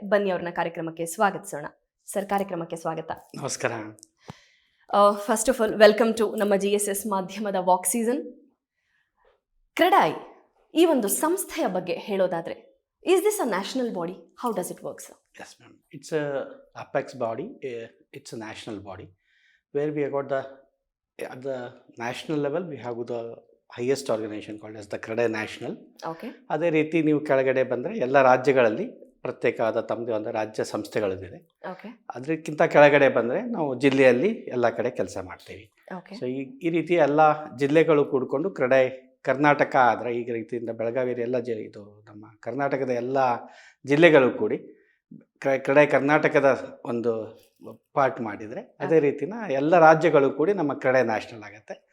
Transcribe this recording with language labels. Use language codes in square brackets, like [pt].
[kn] ಬನ್ನಿ ಅವ್ರನ್ನ ಕಾರ್ಯಕ್ರಮಕ್ಕೆ ಸ್ವಾಗತಿಸೋಣ. ಸರ್, ಕಾರ್ಯಕ್ರಮಕ್ಕೆ ಸ್ವಾಗತ. ನಮಸ್ಕಾರ. [en] first of all welcome to [kn] ನಮ್ಮ GSS ಮಾಧ್ಯಮದ ವಾಕ್ ಸೀಸನ್. ಕ್ರೆಡಾಯ್ ಈ ಒಂದು ಸಂಸ್ಥೆಯ ಬಗ್ಗೆ ಹೇಳೋದಾದ್ರೆ, [en] is this a national body? How does it work, sir? Yes, ma'am. It's a apex body. It's a national body where we have got at the national level we have the highest organization called as the CREDAI National. Okay. [kn] ಅದೇ ರೀತಿ ನೀವು ಕೆಳಗಡೆ ಬಂದರೆ ಎಲ್ಲ ರಾಜ್ಯಗಳಲ್ಲಿ ಪ್ರತ್ಯೇಕವಾದ ತಮ್ಮದೇ ಒಂದು ರಾಜ್ಯ ಸಂಸ್ಥೆಗಳಿದೆ. ಓಕೆ ಅದಕ್ಕಿಂತ ಕೆಳಗಡೆ ಬಂದರೆ ನಾವು ಜಿಲ್ಲೆಯಲ್ಲಿ ಎಲ್ಲ ಕಡೆ ಕೆಲಸ ಮಾಡ್ತೀವಿ. ಓಕೆ ಸೊ ಈ ರೀತಿ ಎಲ್ಲ ಜಿಲ್ಲೆಗಳು ಕೂಡಿಕೊಂಡು ಕರ್ನಾಟಕ ಆದರೆ ಈಗ ರೀತಿಯಿಂದ ಬೆಳಗಾವಿ ಎಲ್ಲ ಇದು ನಮ್ಮ ಕರ್ನಾಟಕದ ಎಲ್ಲ ಜಿಲ್ಲೆಗಳು ಕೂಡಿ ಕರ್ನಾಟಕದ ಒಂದು ಪಾರ್ಟ್ ಮಾಡಿದರೆ ಅದೇ ರೀತಿನ ಎಲ್ಲ ರಾಜ್ಯಗಳು ಕೂಡಿ ನಮ್ಮ ನ್ಯಾಷನಲ್ ಆಗುತ್ತೆ.